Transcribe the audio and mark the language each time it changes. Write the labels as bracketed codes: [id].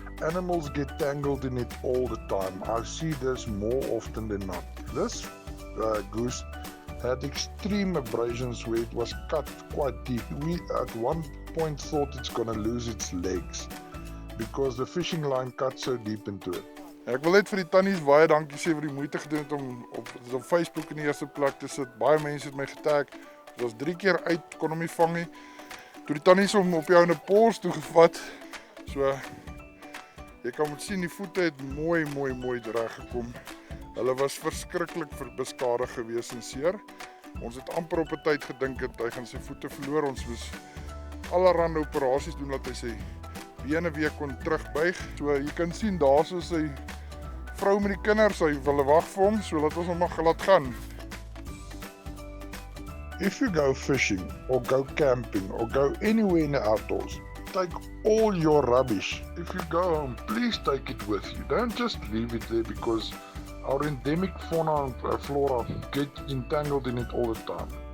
[en] Animals get tangled in it all the time. I see this more often than not. This goose had extreme abrasions where it was cut quite deep. We at one point thought it's gonna lose its legs because the fishing line cut so deep into it. [af] Ek wil net vir die tannies baie dankie sê vir die moeite gedoen het om op Facebook in die eerste plek te sit. Baie mense het my getag. Dit was 3 keer uit, kon hom nie vang nie. Toe die tannies hom op jou in 'n pors toe gevat. So jy kan moet sien die voete het mooi reg gekom. Hulle was verskriklik beskadig gewees en seer. Ons het amper op 'n tyd gedink dat hy gaan sy voete verloor. Ons moes allerhande operasies doen dat hy sy bene weer kon terugbuig. So jy kan sien daar is sy vrou met die kinders, sy wil wag vir hom, so laat ons hom maar laat gaan. [en] If you go fishing or go camping or go anywhere in the outdoors, take all your rubbish. If you go home, please take it with you. Don't just leave it there because our endemic fauna and flora get entangled in it all the time.